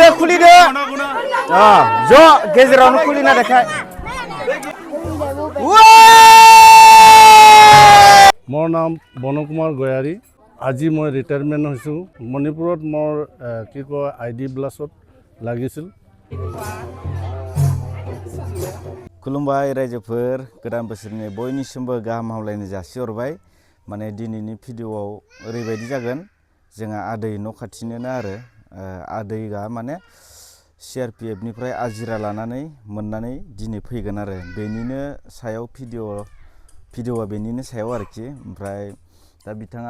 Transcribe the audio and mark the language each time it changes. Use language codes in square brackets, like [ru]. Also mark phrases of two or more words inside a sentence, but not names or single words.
[brx] खुलिदो ज' गेजेरावनो खुलिना देखाय [as] মোৰ নাম বনকুমাৰ গয়াৰী আজি মই ৰিটায়াৰমেণ্ট হৈছোঁ মণিপুৰত মোৰ কি কয় ID ব্লাছত লাগিছিল [brx] खुलुमबाय रायजोफोर गोदान बोसोरनि बयनिसिमबो गाहाम हामलायनाय जासिहरबाय माने दिनैनि भिडिअआव ओरैबायदि जागोन जोंहा आदै न' खाथिनोनो आरो आदैगा माने CRPF निफ्राय आजिरा लानानै मोननानै दिनै फैगोन आरो बेनिनो सायाव भिडिअआ बेनिनो सायाव आरोखि ओमफ्राय दा बिथाङा